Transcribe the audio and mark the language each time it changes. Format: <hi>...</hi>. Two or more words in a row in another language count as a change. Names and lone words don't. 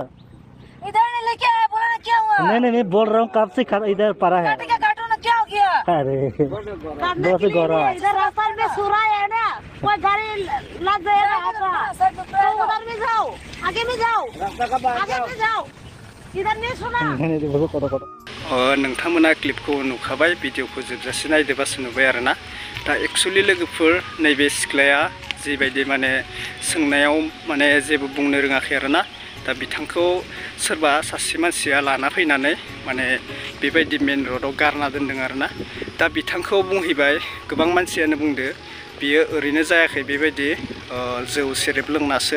<hi>इधर नहीं लेके आया बोला ना क्या हुआ? नहीं मैं बोल रहा हूँ कब से इधर पड़ा है? काटो ना क्या हो गया? अरे दोस्त गौरव इधर रास्ता में सुरा है ना कोई गाड़ी लग जाएगा उधर में जाओ आगे में जाओ आगे में जाओ इधर नहीं सुना।</hi> <brx>नोंथांमोना क्लिपखौ नुखाबाय भिडिअखौ जोबजासे नायदोबासो नुबाय आरोना दा एक्चुअली लोगोफोर नैबे सिख्लाया जिबायदि माने सोंनायाव माने जेबो बुंनो रोङाखै आरोना दा बिथांखौ सोरबा सासे मानसिया लाना फैनानै माने बेबायदि मेन र'डआव गारना दोनदों आरोना दा बिथांखौ बुंहैबाय गोबां मानसियानो बुंदो बियो ओरैनो जायाखै बेबायदि जौ सेरेब लोंनासो</brx>